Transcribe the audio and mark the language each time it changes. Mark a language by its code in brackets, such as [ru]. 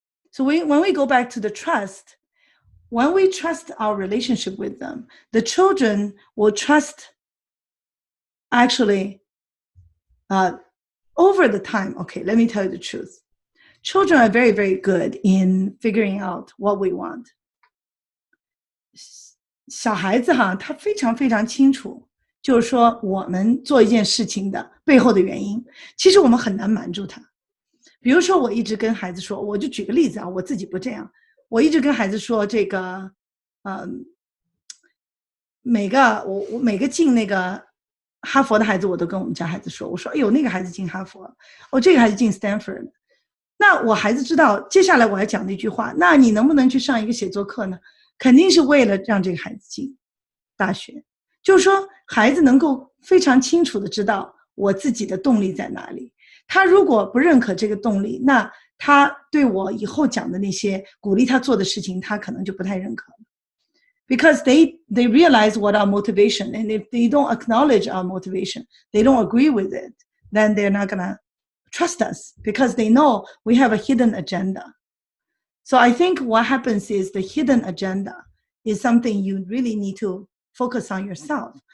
[en] So when we go back to the trust, when we trust our relationship with them, the children will trust actually over the time. Okay, let me tell you the truth. Children are very, very good in figuring out what we want. [zh] 小孩子哈，他非常非常清楚，就是说我们做一件事情的背后的原因，其实我们很难瞒住他。比如说，我一直跟孩子说，我就举个例子啊，我自己不这样，我一直跟孩子说，这个，每个进那个哈佛的孩子，我都跟我们家孩子说，我说，哎呦，那个孩子进哈佛，哦，这个孩子进 Stanford， 那我孩子知道，接下来我要讲那句话，那你能不能去上一个写作课呢？肯定是为了让这个孩子进大学，就是说孩子能够非常清楚的知道我自己的动力在哪里。他如果不认可这个动力，那他对我以后讲的那些鼓励他做的事情，他可能就不太认可了。 [en] Because they realize what our motivation, and if they don't acknowledge our motivation, they don't agree with it, then they're not gonna trust us because they know we have a hidden agenda. So I think what happens is the hidden agenda is something you really need to focus on yourself.